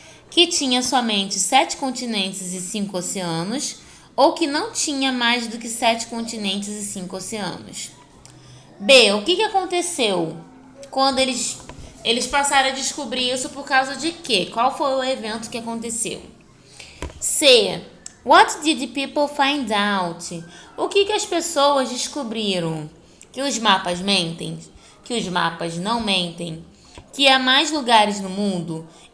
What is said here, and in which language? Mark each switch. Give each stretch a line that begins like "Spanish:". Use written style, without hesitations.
Portuguese: Que tinha somente 7 continentes e 5 oceanos, ou que não tinha mais do que 7 continentes e 5 oceanos? B. O que aconteceu quando eles passaram a descobrir isso por causa de quê? Qual foi o evento que aconteceu? C.
English: What did people find out?
Portuguese: O que as pessoas descobriram? Que os mapas mentem? Que os mapas não mentem? Que há mais lugares no mundo?